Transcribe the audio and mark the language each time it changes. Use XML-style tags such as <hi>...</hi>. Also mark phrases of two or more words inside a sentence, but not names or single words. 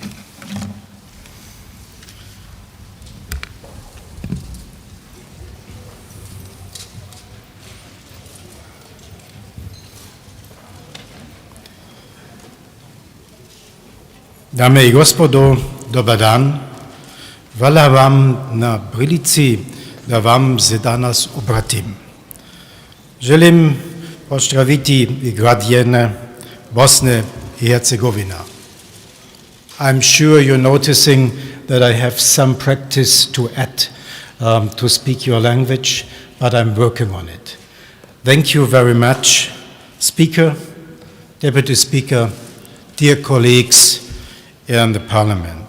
<bs>i gospodo, dobar dan. Hvala vam na prilici da vam se danas obratim. Želim pozdraviti građane Bosne i Hercegovine.</bs> <en>I'm sure you're noticing that I have some practice to add to speak your language, but I'm working on it. Thank you very much, Speaker, Deputy Speaker, dear colleagues in the Parliament.</en>